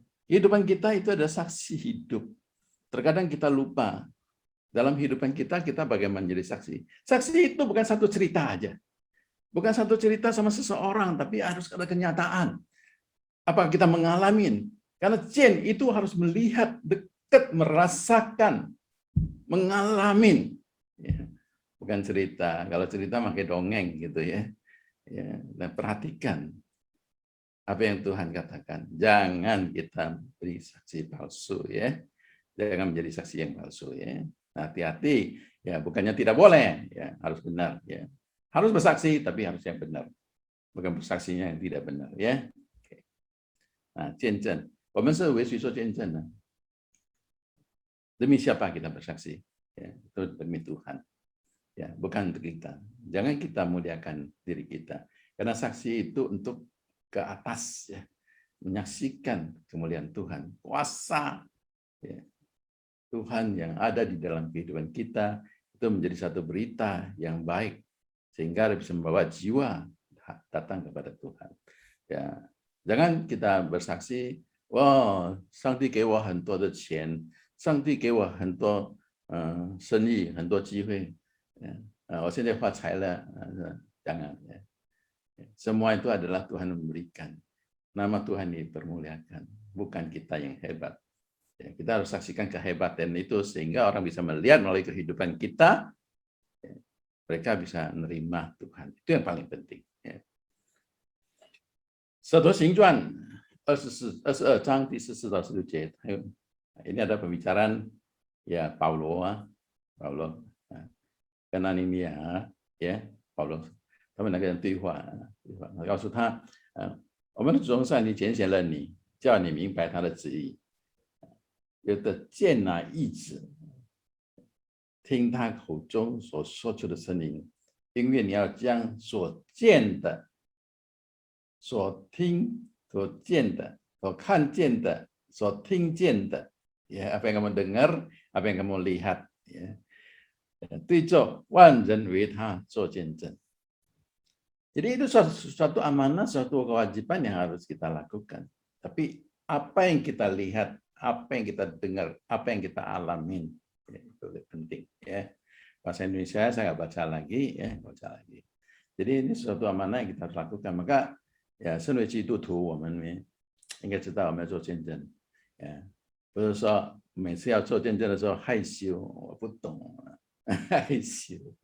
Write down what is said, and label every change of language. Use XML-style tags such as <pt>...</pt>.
<id>Kehidupan kita itu adalah saksi hidup. Terkadang kita lupa dalam kehidupan kita bagaimana menjadi saksi. Saksi itu bukan satu cerita aja. Bukan satu cerita sama seseorang, tapi harus ada kenyataan. Apa kita mengalami? Karena Jen itu harus melihat dekat, merasakan, mengalami. Bukan cerita. Kalau cerita pakai dongeng gitu ya. Dan perhatikan apa yang Tuhan katakan. Jangan kita beri saksi palsu ya. Jangan menjadi saksi yang palsu ya. Nah, hati-hati ya, bukannya tidak boleh ya, harus benar ya. Harus bersaksi tapi harus yang benar. Bukan bersaksinya yang tidak benar ya. Oke.</id> <zh>Nah, 见证，我们是为谁做见证呢？</zh> <id>Demi siapa kita bersaksi? Ya, itu demi Tuhan. Ya, bukan untuk kita. Jangan kita muliakan diri kita. Karena saksi itu untuk ke atas, ya, menyaksikan kemuliaan Tuhan, kuasa, ya, Tuhan yang ada di dalam kehidupan kita itu menjadi satu berita yang baik sehingga bisa membawa jiwa datang kepada Tuhan. Ya, jangan kita bersaksi, wah,</id> <zh>上帝给我很多的钱，上帝给我很多生意，很多机会，我现在发财了，</zh> <id>jangan. Ya. Semua itu adalah Tuhan memberikan. Nama Tuhan dipermuliakan, bukan kita yang hebat. Ya, kita harus saksikan kehebatan itu sehingga orang bisa melihat melalui kehidupan kita, ya, mereka bisa menerima Tuhan. Itu yang paling penting. Ya.</id> <zh>使徒行传22章第14到16节，</zh> <id>ini ada pembicaraan ya</id> <zh>Paulo跟安尼尼亚，呀Paulo 他们两个人对话，告诉他，我们的主上帝拣选了你，叫你明白他的旨意，有的见啊意旨，听他口中所说出的声音，因为你要将所见的、所听、所见的、所看见的、所听见的，</zh> <id>ya apa yang kamu dengar, apa yang kamu lihat, ya,</id> <zh>对着万人为他做见证。</zh> <id>Jadi itu suatu amanah, suatu kewajiban yang harus kita lakukan. Tapi apa yang kita lihat, apa yang kita dengar, apa yang kita alamin, ya, itu lebih penting. Ya. Bahasa Indonesia saya nggak baca lagi, ya, baca lagi. Jadi ini suatu amanah yang kita harus lakukan.</id> <zh>Maka ya, 身为基督徒，我们应该知道我们要做见证。不是说每次要做见证的时候害羞，我不懂，害羞。</zh>